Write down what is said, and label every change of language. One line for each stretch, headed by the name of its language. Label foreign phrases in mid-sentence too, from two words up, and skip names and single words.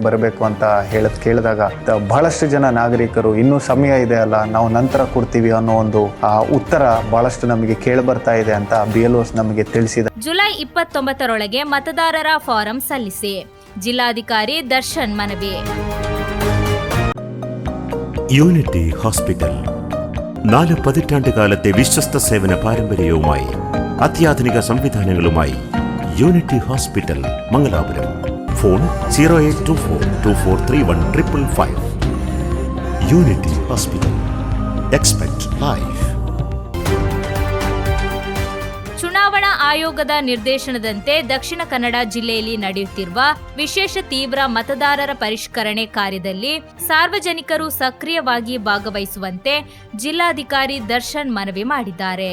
Kannada: ಬರಬೇಕು ಅಂತ ಕೇಳಿದಾಗ ಬಹಳಷ್ಟು ಜನ ನಾಗರಿಕರು ಇನ್ನೂ ಸಮಯ ಇದೆ ಅಲ್ಲ, ನಾವು ನಂತರ ಕೊಡ್ತೀವಿ ಅನ್ನೋ ಒಂದು ಉತ್ತರ ಬಹಳಷ್ಟು ನಮಗೆ ಕೇಳಿ ಬರ್ತಾ ಇದೆ ಅಂತ BLOs ನಮಗೆ ತಿಳಿಸಿದೆ. ಜುಲೈ 29ರೊಳಗೆ ಮತದಾರರ ಫಾರಂ ಸಲ್ಲಿಸಿ, ಜಿಲ್ಲಾಧಿಕಾರಿ ದರ್ಶನ್ ಮನವಿ.
Malayalam: യൂണിറ്റി ഹോസ്പിറ്റൽ 4 പതിറ്റാണ്ടുകാലത്തെ വിശ്വസ്ത സേവന പാരമ്പര്യവുമായി അത്യാധുനിക സംവിധാനങ്ങളുമായി യൂണിറ്റി ഹോസ്പിറ്റൽ മംഗലാപുരം. ഫോൺ 0824243155.
English: യൂണിറ്റി ഹോസ്പിറ്റൽ. Expect Life.
Kannada: ಚುನಾವಣಾ ಆಯೋಗದ ನಿರ್ದೇಶನದಂತೆ ದಕ್ಷಿಣ ಕನ್ನಡ ಜಿಲ್ಲೆಯಲ್ಲಿ ನಡೆಯುತ್ತಿರುವ ವಿಶೇಷ ತೀವ್ರ ಮತದಾರರ ಪರಿಷ್ಕರಣೆ ಕಾರ್ಯದಲ್ಲಿ ಸಾರ್ವಜನಿಕರು ಸಕ್ರಿಯವಾಗಿ ಭಾಗವಹಿಸುವಂತೆ ಜಿಲ್ಲಾಧಿಕಾರಿ ದರ್ಶನ್ ಮನವಿ ಮಾಡಿದ್ದಾರೆ.